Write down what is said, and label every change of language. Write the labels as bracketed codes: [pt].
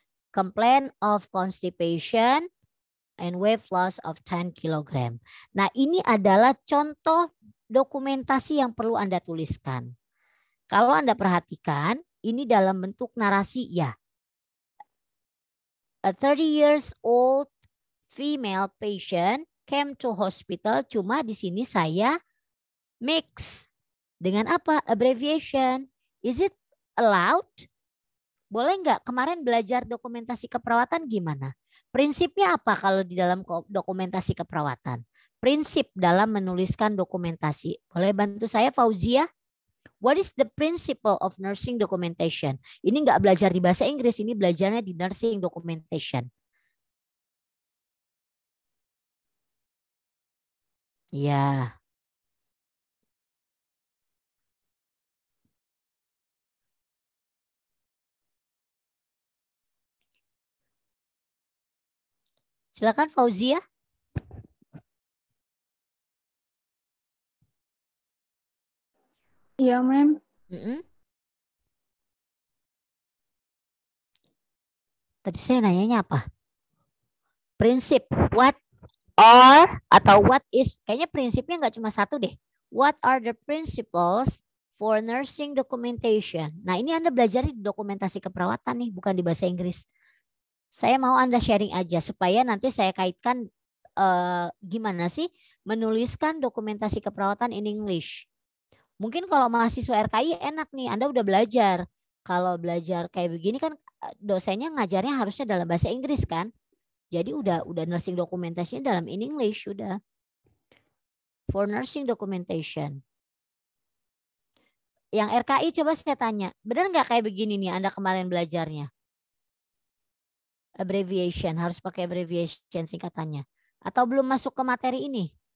[en] Complaint of constipation and weight loss of 10 kg. [id] Nah, ini adalah contoh dokumentasi yang perlu Anda tuliskan. Kalau Anda perhatikan, ini dalam bentuk narasi ya. [en] A 30 years old female patient came to hospital. [id] Cuma di sini saya mix. Dengan apa? [en] Abbreviation. Is it allowed? [id] Boleh nggak? Kemarin belajar dokumentasi keperawatan gimana? Prinsipnya apa kalau di dalam dokumentasi keperawatan? Prinsip dalam menuliskan dokumentasi. Boleh bantu saya Fauzia? [en] What is the principle of nursing documentation? [id] Ini nggak belajar di bahasa Inggris, ini belajarnya di nursing documentation. Ya. Silakan Fauzia. Iya, ma'am. Tadi saya nanyanya apa? Prinsip. [en] What are [id] atau [en] what is? [id] Kayaknya prinsipnya nggak cuma satu deh. [en] What are the principles for nursing documentation? [id] Nah, ini Anda belajar di dokumentasi keperawatan nih, bukan di bahasa Inggris. Saya mau Anda sharing aja supaya nanti saya kaitkan gimana sih menuliskan dokumentasi keperawatan [en] in English. [id] Mungkin kalau mahasiswa RKI enak nih, Anda udah belajar. Kalau belajar kayak begini kan dosennya ngajarnya harusnya dalam bahasa Inggris kan. Jadi udah nursing dokumentasinya dalam [en] in English [id] udah. [en] For nursing documentation. [id] Yang RKI coba saya tanya, benar nggak kayak begini nih Anda kemarin belajarnya? Abbreviation, harus pakai abbreviation singkatannya. Atau belum masuk ke materi ini?